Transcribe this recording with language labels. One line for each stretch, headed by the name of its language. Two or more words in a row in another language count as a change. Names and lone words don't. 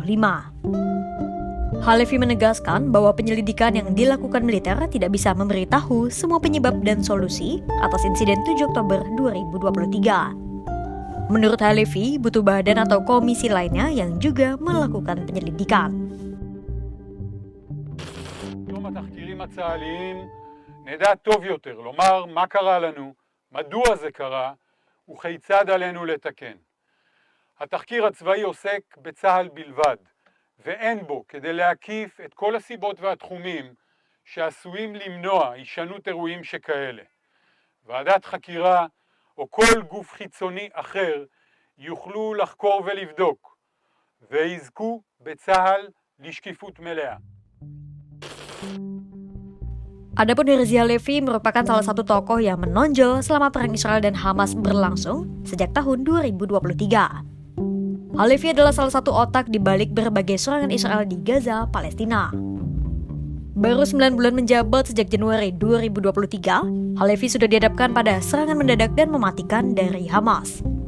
Indonesian: Halevi menegaskan bahwa penyelidikan yang dilakukan militer tidak bisa memberitahu semua penyebab dan solusi atas insiden 7 Oktober 2023. Menurut Halevi, butuh badan atau komisi lainnya yang juga melakukan penyelidikan.
Hebrew: בתום התחקירים הצה"ליים נדע טוב יותר לומר מה קרה לנו, מדוע זה קרה וכיצד עלינו לתקן. התחקיר הצבאי עוסק בצה"ל בלבד, ואין בו כדי להקיף את כל הסיבות והתחומים שעשויים למנוע הישנות אירועים שכאלה. ועדת חקירה או כל גוף חיצוני אחר יוכלו לחקור ולבדוק, ויזכו בצה"ל לשקיפות מלאה.
Indonesian: Adapun Herzi Halevi merupakan salah satu tokoh yang menonjol selama perang Israel dan Hamas berlangsung sejak tahun 2023. Halevi adalah salah satu otak di balik berbagai serangan Israel di Gaza, Palestina. Baru 9 bulan menjabat sejak Januari 2023, Halevi sudah dihadapkan pada serangan mendadak dan mematikan dari Hamas.